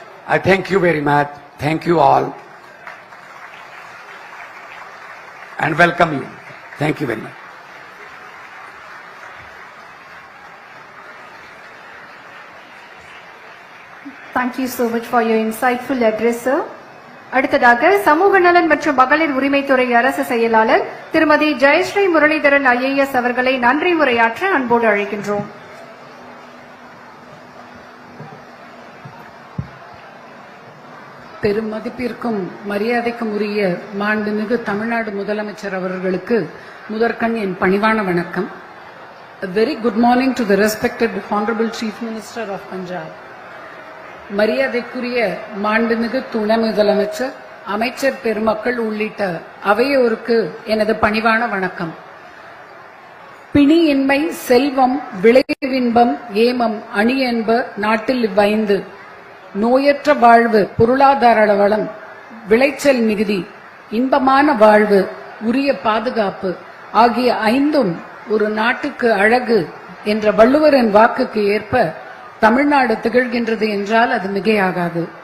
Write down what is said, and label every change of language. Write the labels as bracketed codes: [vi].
[en] I thank you very much. Thank you all. And welcome you. Thank you very much. Thank you so much for your insightful address, sir. [ta] அடுத்ததாக சமூக நலன் மற்றும் மகளிர் உரிமைத்துறை அரசு செயலாளர் திருமதி ஜெயஸ்ரீ முரளிதரன் ஐஏஎஸ் அவர்களை நன்றி உரையாற்ற அன்போடு அழைக்கின்றோம். பெரும் மதிப்பிற்கும் மரியாதைக்கும் உரிய மாண்புமிகு தமிழ்நாடு முதலமைச்சர் அவர்களுக்கு முதற்கண் என் பணிவான வணக்கம். [en] A very good morning to the respected Honorable Chief Minister of Punjab. [ta] மரியாதைக்குரிய மாண்புமிகு துணை முதலமைச்சர், அமைச்சர் பெருமக்கள் உள்ளிட்ட அவையோருக்கு எனது பணிவான வணக்கம். பிணியின்மை, செல்வம், விளைவின்பம், ஏமம், அணி என்ப நாட்டில் இவ்வைந்து: நோயற்ற வாழ்வு, பொருளாதார வளம், விளைச்சல் மிகுதி, இன்பமான வாழ்வு, உரிய பாதுகாப்பு ஆகிய ஐந்தும் ஒரு நாட்டுக்கு அழகு என்ற வள்ளுவரின் வாக்குக்கு ஏற்ப தமிழ்நாடு திகழ்கின்றது என்றால் அது மிகையாகாது.